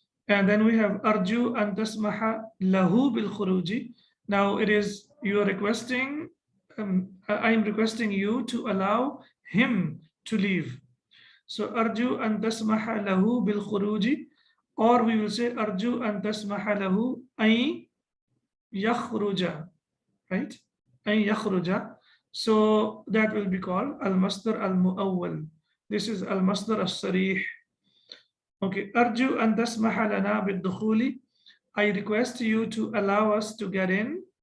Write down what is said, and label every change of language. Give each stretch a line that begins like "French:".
English: And then we have
Arabic: أرجو أن تسمح له بالخروج.
English: Now it is you are requesting, I am requesting you to allow him to leave.
Arabic: So أرجو أن تسمح له بالخروج,
English: or we will say
Arabic: أرجو أن تسمح له أن يخرج, right? أن يخرج.
English: So that will be called المصدر المؤول. This is المصدر الصريح. Okay,
Arabic: أرجو أن تسمح لنا بالدخول.
English: I request you to allow us to get in.